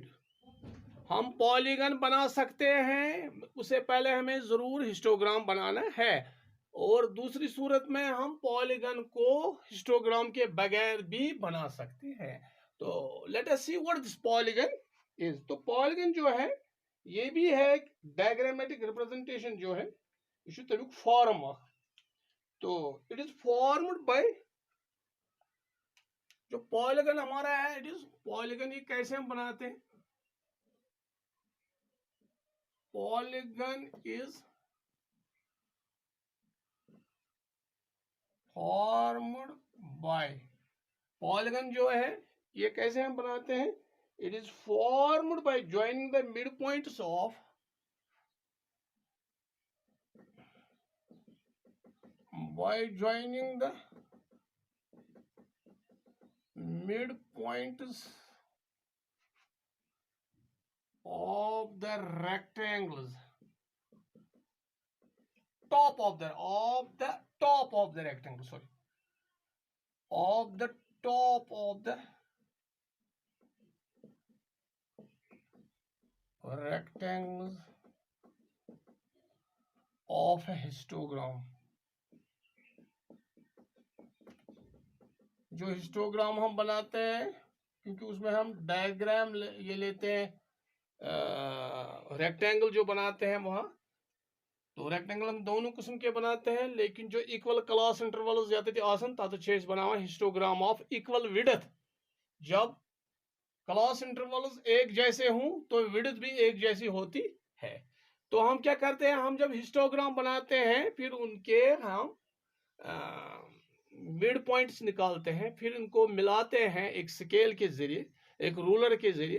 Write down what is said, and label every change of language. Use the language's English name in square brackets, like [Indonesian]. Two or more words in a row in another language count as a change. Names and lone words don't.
[Urdu] ہم پولیگن بنا سکتے ہیں، اس سے پہلے ہمیں ضرور ہسٹوگرام بنانا ہے اور دوسری صورت میں ہم پولیگن کو ہسٹوگرام کے بغیر بھی بنا سکتے ہیں. [English] तो let us see what this polygon is. [Urdu] تو پولیگن جو ہے یہ بھی ہے ایک [English] diagrammatic representation [Urdu] جو ہے, [Kashmiri] ये छु तमिक फॉर्म अख। [Urdu] तो [English] it is formed by, [Urdu] جو پولیگن ہمارا ہے [English] it is polygon, [Urdu] یہ کیسے ہم بناتے ہیں? [English] polygon is formed by, [Urdu] پولیگن جو ہے یہ کیسے ہم بناتے ہیں? [English] it is formed by joining the mid points of the midpoints of the rectangles, top of the top of the rectangle, sorry, of the top of the rectangles of a histogram। [Urdu] جو ہسٹوگرام ہم بناتے ہیں، کیونکہ اس میں ہم ڈایاگرام یہ لیتے ہیں، ریکٹینگل جو بناتے ہیں وہاں، تو ریکٹینگل ہم دونوں قسم کے بناتے ہیں، لیکن جو [English] equal class intervals [Kashmiri] यत आसन तत बनावान [English] histogram of equal width. [Urdu] जब [English] class intervals [Urdu] ایک جیسے ہوں تو وڈتھ بھی ایک جیسی ہوتی ہے. تو ہم کیا کرتے ہیں، ہم جب ہسٹوگرام بناتے ہیں پھر ان کے ہم [English] mid points [Urdu] نکالتے ہیں، پھر ان کو ملاتے ہیں ایک اسکیل کے ذریعے، ایک رولر کے ذریعے.